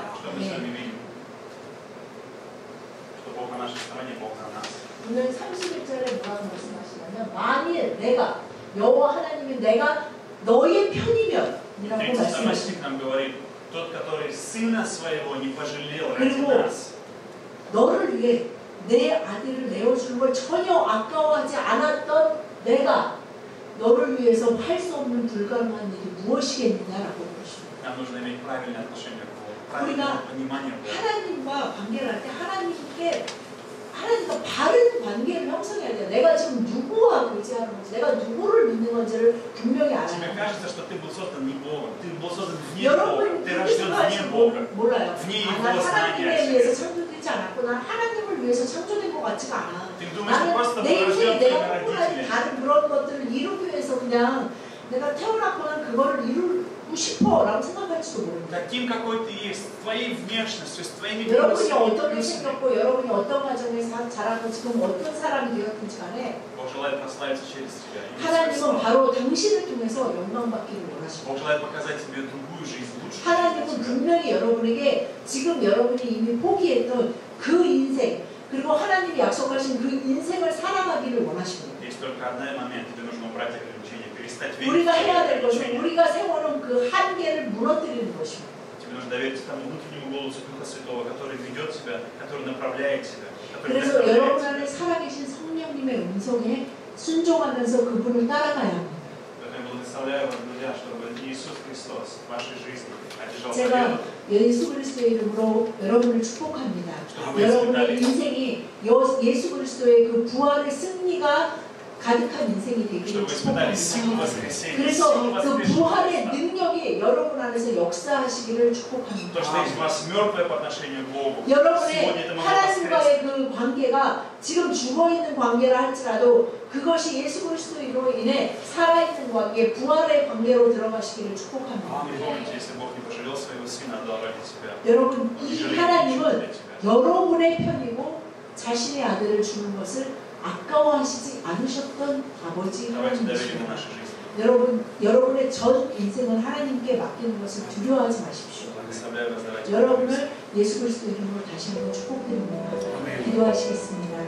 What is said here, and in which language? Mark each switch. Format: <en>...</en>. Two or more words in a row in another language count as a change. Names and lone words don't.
<ru>Что мы с вами видим? Что Бог на нашей стороне, Бог на нас.</ru> <ko>오늘 31절에 뭐라고 말씀하시냐면 만일 내가 여호와 하나님이 내가 너의 편이면 이라고</ko> <ru>37</ru> <ko>말씀하십니다.</ko> <ru>стих нам говорит: тот, который сына своего не пожалел ради</ru> <ko>그리고</ko> <ru>нас.</ru> <ko>너를 위해 내 아들을 내어주는 걸 전혀 아까워하지 않았던 내가 너를 위해서 할 수 없는 불가능한 일이 무엇이겠느냐라고 그러십니다.</ko> <ru>Нам нужно иметь правильное отношение к Богу, правильное понимание Бога.</ru> <ko>하나님과 관계를 할 때 하나님과 바른 관계를 형성해야 돼요. 내가 지금 누구와 의지하는 건지, 내가 누구를 믿는 건지를 분명히 알아야</ko> <ru>Тебе</ru> <ko>돼요.</ko> <ru>кажется, что ты был создан не Богом, ты был создан вне Бога,</ru> <ko>여러분</ko> <ru>ты</ru> <ko>그렇게</ko> <ru>рожден вне</ru> <ko>생각하시면</ko> <ru>Бога.</ru> <ko>몰라요.</ko> <ru>вне</ru> <ko>난</ko> <ru>Его</ru> <ko>하나님에</ko> <ru>знания.</ru> <ko>의해서 창조되지 않았고 난 하나님을 위해서 창조된 것 같지가 않아.</ko> <ru>Ты думаешь, что</ru> <ko>나는</ko> <ru>просто</ru> <ko>내</ko> <ru>был</ru> <ko>인생에</ko> <ru>рожден</ru> <ko>내가</ko> <ru>твоими</ru> <ko>꿈꾸는</ko> <ru>родителями.</ru> <ko>다른 그런 것들을 이루기 위해서 그냥 내가 태어났고 난 그거를 이루고 싶어라고 생각할지도 모릅니다.</ko> <ru>таким, какой ты есть, с твоей внешностью, с твоими</ru> <ko>여러분이 어떻게</ko> <ru>плюсами.</ru> <ko>생겼고 여러분이 어떤 가정에 자라고 지금 어떤 사람이 되었든지 간에</ko> <ru>Бог желает прославиться через тебя.</ru> <ko>하나님은 바로 당신을 통해서 영광받기를 원하십니다.</ko> <ru>Бог желает показать тебе другую жизнь, лучшую</ru> <ko>하나님은</ko> <ru>жизнь.</ru> <ko>분명히 여러분에게 지금 여러분이 이미 포기했던 그 인생 그리고 하나님이 약속하신 그 인생을 살아가기를 원하십니다.</ko> <ru>Есть только один момент, тебе нужно убрать ограничения, перестать верить</ru> <ko>우리가 해야 될</ko> <ru>в</ru> <ko>것은</ko> <ru>ограничения.</ru> <ko>우리가 세워놓은 그 한계를 무너뜨리는 것입니다.</ko> <ru>Тебе нужно довериться тому внутреннему голосу Духа Святого, который ведет тебя, который направляет тебя, который</ru> <ko>그래서 여러분</ko> <ru>наставляет тебя.</ru> <ko>안에 살아계신 성령님의 음성에 순종하면서 그분을 따라가야 합니다.</ko> <ru>Поэтому я благословляю вас, друзья, чтобы Иисус Христос в вашей жизни одержал</ru> <ko>제가</ko> <ru>победу.</ru> <ko>예수 그리스도의 이름으로 여러분을 축복합니다. 아멘. 여러분의 인생이 예수 그리스도의 그 부활의 승리가 가득한 인생이 되기를</ko> <ru>Чтобы вы испытали силу</ru> <ko>축복합니다.</ko> <ru>воскресения,</ru> <ko>그래서</ko> <ru>силу</ru> <ko>그</ko> <ru>воскресения</ru> <ko>부활의</ko> <ru>Христа.</ru> <ko>능력이 여러분 안에서 역사하시기를</ko> <ru>То,</ru> <ko>축복합니다.</ko> <ru>что есть в вас мертвое по отношению к Богу, сегодня</ru> <ko>여러분의</ko> <ru>это может воскреснуть.</ru> <ko>하나님과의 그 관계가 지금 죽어있는 관계라 할지라도 그것이 예수 그리스도로 인해 살아있는 관계, 부활의 관계로 들어가시기를 축복합니다.</ko> <ru>И помните, если Бог не пожалел своего Сына, отдал ради тебя,</ru> <ko>여러분,</ko> <ru>Он не</ru> <ko>이</ko> <ru>жалеет ничего</ru> <ko>하나님은</ko> <ru>для тебя.</ru> <ko>여러분의 편이고 자신의 아들을 주는 것을 아까워하시지 않으셨던 아버지</ko> <ru>Давайте доверим</ru> <ko>하나님이십니다.</ko> <ru>нашу жизнь.</ru> <ko>여러분, 여러분의 전 인생을 하나님께 맡기는 것을 두려워하지 마십시오.</ko> <ru>Благословляю вас, давайте</ru> <ko>여러분을 예수 그리스도 이름으로 다시 한번 축복드립니다. 기도하시겠습니다.</ko>